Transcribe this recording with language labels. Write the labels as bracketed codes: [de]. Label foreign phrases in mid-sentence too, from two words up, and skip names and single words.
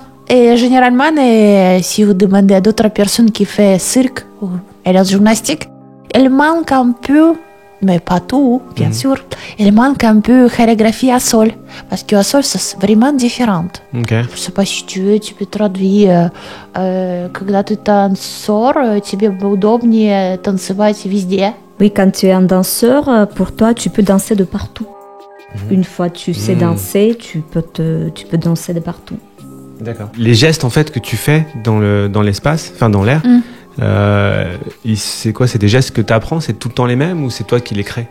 [fr] Et généralement, si vous demandez à d'autres personnes qui font cirque ou gymnastique, elles manquent un peu, mais pas tout, bien sûr, elles manquent un peu chorégraphie à sol. Parce qu'à sol, c'est vraiment différent. Okay. Je ne sais pas si tu veux, tu peux traduire. [ru] Когда ты танцор, тебе удобнее танцевать везде. [fr] Oui, quand tu es un danseur, pour toi, tu peux danser de partout. Une fois que tu sais danser, tu peux danser de partout. D'accord. Les gestes en fait que tu fais dans l'espace, enfin dans l'air, c'est quoi? C'est des gestes que tu apprends? C'est tout le temps les mêmes ou c'est toi qui les crées?